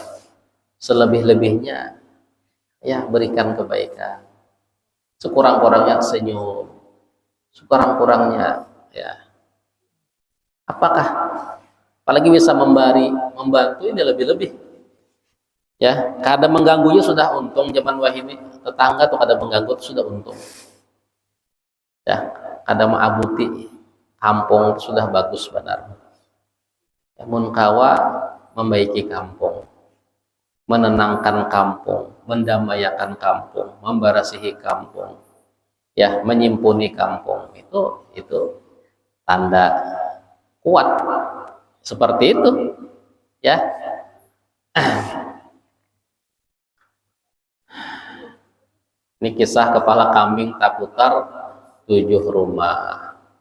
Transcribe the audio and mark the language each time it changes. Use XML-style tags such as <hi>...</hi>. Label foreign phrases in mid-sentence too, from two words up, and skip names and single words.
<id>Selebih-lebihnya ya berikan kebaikan. Sekurang-kurangnya senyum. Sekurang-kurangnya ya. Apakah apalagi bisa membantu ini lebih-lebih. Ya, kadang mengganggunya sudah untung</id> <bjn>zaman wahini.</bjn> <id>Tetangga tuh kadang mengganggu itu sudah untung. Ya, kadang mengabuti kampung sudah bagus benar.</id> <bjn>Namun kawa membaiki kampung, menenangkan kampung, mendamaikan kampung, membarasihi kampung, ya, menyimpuni kampung.</bjn> <id>Itu tanda kuat. Seperti itu, ya. Ini kisah kepala kambing taputar 7 rumah.</id>